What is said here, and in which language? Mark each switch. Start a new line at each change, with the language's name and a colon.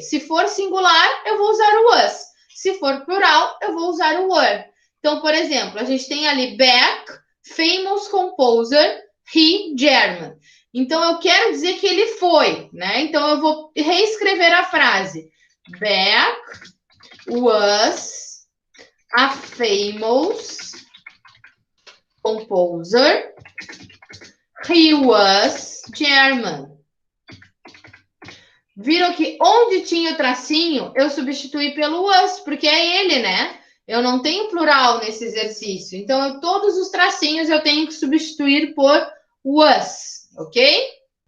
Portuguese: Se for singular, eu vou usar o was. Se for plural, eu vou usar o were. Então, por exemplo, a gente tem ali Beck,
English: famous composer,
Portuguese: he, German. Então, eu quero dizer que ele foi, né? Então, eu vou reescrever a frase.
English: Beck was a famous composer. He was German.
Portuguese: Viram que onde tinha o tracinho, eu substituí pelo was, porque é ele, né? Eu não tenho plural nesse exercício. Então, todos os tracinhos eu tenho que substituir por was, ok?